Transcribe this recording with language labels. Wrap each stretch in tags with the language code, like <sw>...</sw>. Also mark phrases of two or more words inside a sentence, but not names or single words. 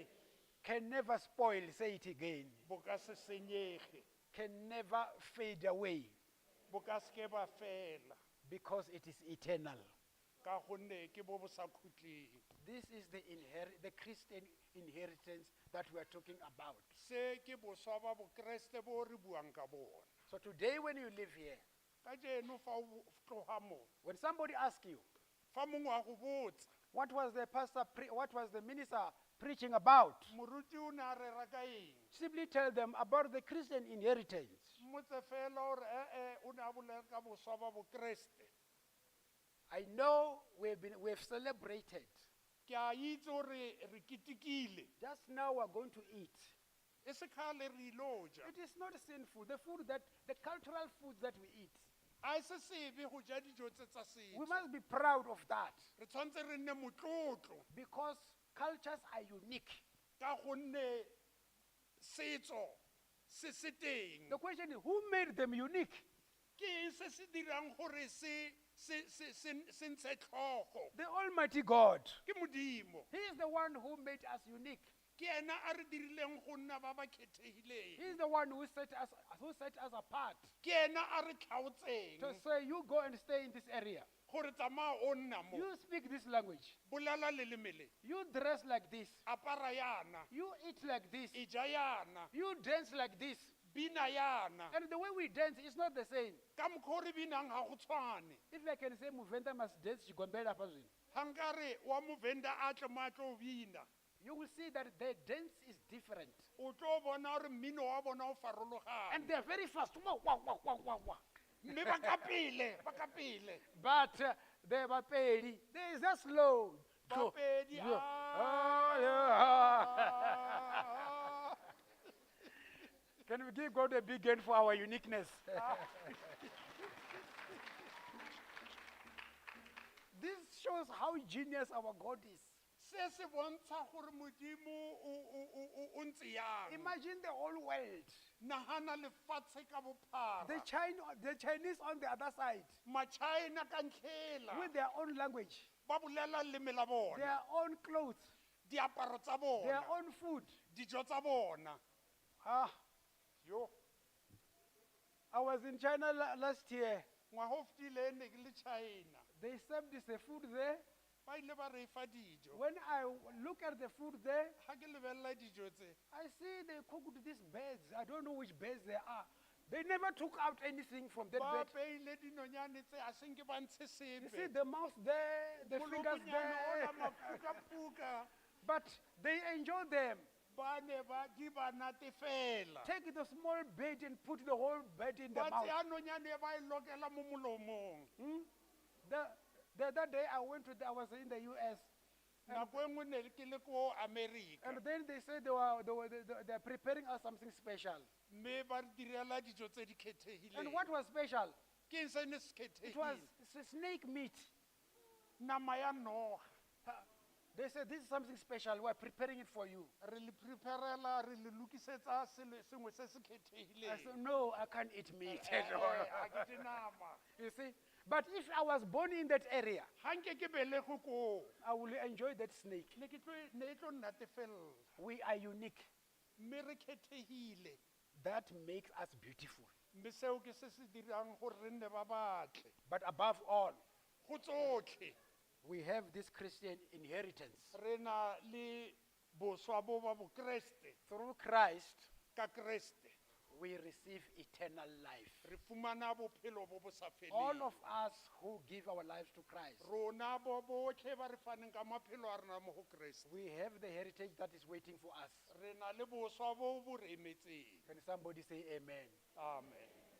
<en>Can never spoil, say it again.</en> <tn>bo ka se senyege</tn> <en>Can never fade away</en> <tn>bo ka se ke ba fela</tn> <en>because it is eternal.</en> <tn>ka gonne ke bo bo sa khutleng</tn> <en>This is the Christian inheritance that we are talking about.</en> <tn>se ke boswa ba bokreste bo re buang ka bona</tn> <en>So today when you live here,</en> <tn>ka jeno fa o tloga mo</tn> <en>when somebody asks you,</en> <tn>fa mongwe a go botsa</tn> <en>what was the minister preaching about?</en> <tn>moruti o ne a rera ka eng</tn> <en>Simply tell them about the Christian inheritance.</en> <tn>mmotse fela gore o ne a bolela ka boswa ba bokreste</tn> <en>I know we've celebrated.</en> <tn>ke a itse gore re ketekile</tn> <en>Just now we're going to eat.</en> <tn>e se kgale re ilo ja</tn> <en>It is not sinful. The cultural foods that we eat,</en> <tn>a e se sebe go ja dijo tse tsa</tn> <en>we</en> <tn>setso</tn> <en>must be proud of that</en> <tn>re tshwanetse re nne motlotlo</tn> <en>because cultures are unique.</en> <tn>ka gonne setso se se teng</tn> <en>The question is, who made them unique?</en> <tn>ke eng se se dirang gore se ntshe tlhogo</tn> <en>The Almighty God.</en> <tn>ke modimo</tn> <en>He is the one who made us unique.</en> <tn>ke ena a re dirileng go nna ba ba</tn> <en>He</en> <tn>kgethegileng</tn> <en>is the one who set us apart</en> <tn>ke ena a re tlhaotseng</tn> <en>to say, you go and stay in this area.</en> <tn>gore tsamaya o nna mo</tn> <en>You speak this language.</en> <tn>bolela leleme le</tn> <en>You dress like this.</en> <tn>apara yana</tn> <en>You eat like this.</en> <tn>e ja yana</tn> <en>You dance like this.</en> <tn>bina yana</tn> <en>And the way we dance is not the same.</en> <tn>ka mokgwa o re binang ga go tshwane</tn> <en>If I can say Muvenda must dance Chigombela Pazwin,</en> <tn>ga nka re wa movenda a tle mo a tlo bina</tn> <en>you will see that their dance is different.</en> <tn>o tlo bona gore mmino wa bona o farologane</tn> <en>And they are very fast. Wah, wah, wah, wah, wah, wah.</en> <tn>mme ba ka pele</tn> <en>But The Bapedi. There is just slow.</en> <tn>Bapedi,</tn> <en>Can we give God a big hand for our uniqueness? This shows how genius our God is.</en> <tn>Se se bontsha gore Modimo o ntse yang.</tn> <en>Imagine the whole world.</en> <tn>Nahana lefatshe ka bophara.</tn> <en>The Chinese on the other side,</en> <tn>Ma-China ka ntlhela.</tn> <en>with their own language,</en> <tn>Ba bolela leleme la bona.</tn> <en>their own clothes,</en> <tn>Diaparo tsa</tn> <en>their</en> <tn>bona.</tn> <en>own food.</en> <tn>Dijo tsa bona. Ah, Yo.</tn> <en>I was in China last year.</en> <tn>Ngwaga o fetileng ne ke le China.</tn> <en>They served the food there.</en> <tn>Ba ile ba re fa dijo.</tn> <en>When I look at the food there,</en> <tn>Ha ke lebelela dijo tse.</tn> <en>I see they cooked these birds. I don't know which birds they are. They never took out anything from that</en> <tn>Ba</tn> <en>bird.</en> <tn>beile dinonyane tse a seng ke ba ntshe</tn> <en>You see</en> <tn>sepe.</tn> <en>the mouth there, the fingers</en> <tn>Molokonyane ola</tn> <en>there.</en> <tn>mapuka-puka.</tn> <en>But they enjoy them.</en> <tn>Ba ne ba di ba natefela.</tn> <en>Take the small bird and put the whole bird in the</en> <tn>Ba</tn> <en>mouth.</en> <tn>tseya nonyane ba e lokela mo molomong.</tn> <en>The other day I was in the US,</en> <tn>Nako e nngwe ne ke le ko America.</tn> <en>and then they said they're preparing us something special.</en> <tn>Mme ba re direla dijo tse di</tn> <en>And</en> <tn>kgethegileng.</tn> <en>what was special?</en> <tn>Ke eng se ne se</tn> <en>It was</en> <tn>kgethegile?</tn> <en>snake meat.</en> <tn>Nama ya noga.</tn> <en>They said, this is something special. We're preparing it for you.</en> <tn>Re le preparela, re le lokisetsa sengwe se se</tn> <en>I said,</en> <tn>kgethegileng.</tn> <en>no, I can't eat meat.</en> <tn>Ha ke je nama.</tn> <en>You see? But if I was born in that area,</en> <tn>Ha nke ke belego koo,</tn> <en>I will enjoy that snake.</en> <tn>ne e tlo nnatefelela.</tn> <en>We are unique.</en> <tn>Mme re kgethegile.</tn> <en>That makes us beautiful.</en> <tn>Mme seo ke se se dirang gore re nne ba batle.</tn> <en>But above all,</en> <tn>Go tsotlhe,</tn> <en>we have this Christian inheritance.</en> <tn>re na le boswa bo ba bokreste.</tn> <en>Through Christ,</en> <tn>Ka Kreste,</tn> <en>we receive eternal life.</en> <tn>re fumana bophelo bo bo sa</tn> <en>All</en> <tn>feleng.</tn> <en>of us who give our lives to Christ,</en> <tn>Rona bo botlhe ba re faneng ka maphelo a rena mo go Kreste.</tn> <en>we have the heritage that is waiting for us.</en> <tn>Re na le boswa bo bo re emetseng.</tn> <en>Can somebody say amen? Amen.</en>